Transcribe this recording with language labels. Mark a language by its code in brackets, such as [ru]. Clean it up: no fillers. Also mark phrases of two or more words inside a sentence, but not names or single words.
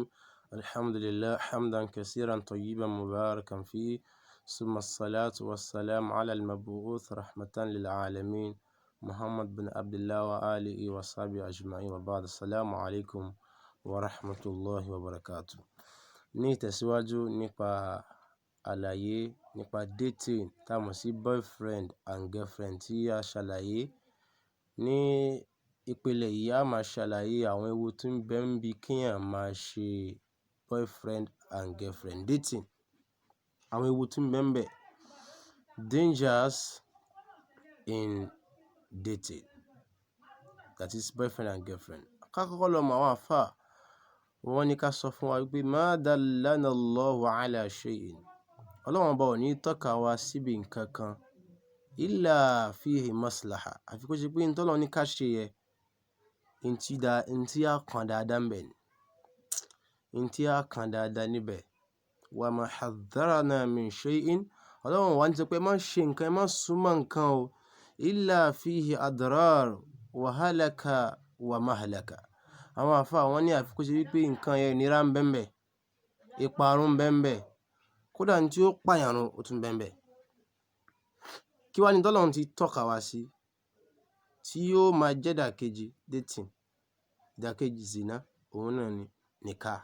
[ar] الحمد لله حمدا كثيرا طيبا مباركا فيه، ثم الصلاة والسلام على المبعوث رحمة للعالمين محمد بن عبد الله وآله وصحبه أجمعين، وبعد. السلام عليكم ورحمة الله وبركاته. [yo] ní ìtẹ̀síwájú nípa àlàyé nípa dating tá a mọ̀ sí [en] boyfriend and girlfriend [yo] tí a ṣàlàyé ní ìpele yìí. A máa ṣàlàyé àwọn ewu tí ń bẹ ń bi kéèyàn máa ṣe [en] boyfriend and girlfriend dating. [yo] Àwọn ewu tí ń bẹ ń bẹ, [en] dangers in dating, that is boyfriend and girlfriend. [yo] Ká kọ́kọ́ lọ mọ àwọn àfáà, wọ́n ní ká sọ fún wa wípé [ar] ما دلنا الله على شيء, [yo] Ọlọ́run ọba ò ní tọ́ka wa síbi nǹkan kan [ar] إلا فيه مصلحة, [yo] àfi kó ṣe pé n tọ́lọ́run ní ká ṣe yẹ ntí á kan dáadáa ń bẹ ni, ntí á kan dáadáa níbẹ̀. [ar] وما حذرنا من شيء, [yo] Ọlọ́run wá ní sọ pé má ṣe nǹkan, ẹ má súnmọ́ nǹkan o, [ar] إلا فيه أضرار وهلاك ومهلكة. [yo] Àwọn àfáà wọ́n ní àfi kó ṣe wípé nǹkan yẹn ìnira ń bẹ ń bẹ, ìparun ń bẹ ń bẹ, kódà ní tí ó pààyàn run ó tún bẹ ń bẹ. Kí wá ní tọ́lọ́run ti tọ́ka wá sí tí yóò máa jẹ́ ìdàkejì dating, ìdàkejì zina, òun náà ni nikah.